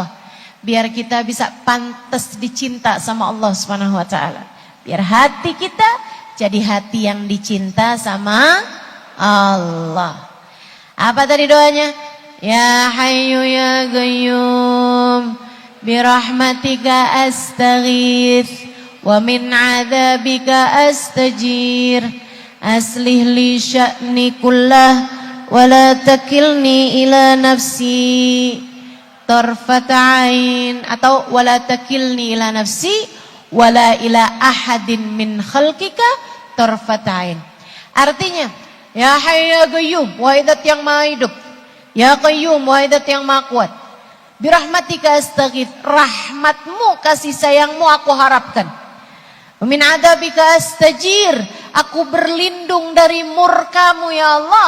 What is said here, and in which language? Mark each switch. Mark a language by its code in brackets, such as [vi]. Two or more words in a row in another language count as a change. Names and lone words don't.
[id] Biar kita bisa pantas dicinta sama Allah [ar] سبحانه وتعالى. [id] Biar hati kita jadi hati yang dicinta sama Allah. Apa tadi doanya? [ar] يا حي يا قيوم برحمتك أستغيث ومن عذابك أستجير أصلح لي شأني كله ولا تكلني إلى نفسي طرفة عين atau ولا تكلني إلى نفسي ولا إلى أحد من خلقك طرفة عين atau wa la takilni ila nafsi wa la ila ahadin min khalqika tarfat 'ain. [id] Artinya, [ar] يا حي يا قيوم, [id] wahai Zat yang Maha Hidup. [ar] يا قيوم, [id] wahai Zat yang Maha Kuat. [ar] برحمتك أستغيث, [id] rahmatmu, kasih sayangmu aku harapkan. [ar] من عذابك أستجير, [id] aku berlindung dari murkamu ya Allah.